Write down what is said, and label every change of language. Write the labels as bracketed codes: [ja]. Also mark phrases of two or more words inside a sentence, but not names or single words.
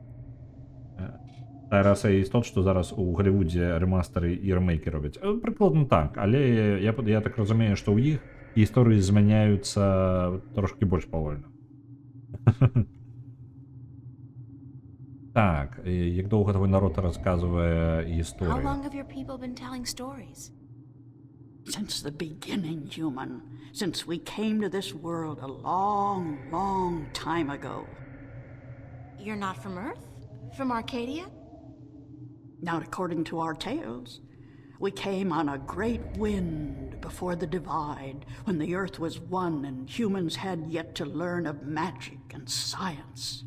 [be] Тая раса істот, што зараз у Галівудзе рэмастары і рэмейкі робяць. Прыкладна так, але я так разумею, што ў іх гісторыі змяняюцца трошкі больш павольна. Так, як доўга твой народ расказвае [en] How [be] гісторыі? [en] long have your people been telling stories? Since the beginning, human. Since we came to this world a long, long time ago. You're not from Earth? From Arcadia? Not according to our tales. We came on a great wind before the divide, when the earth was one and humans had yet to learn of magic and science.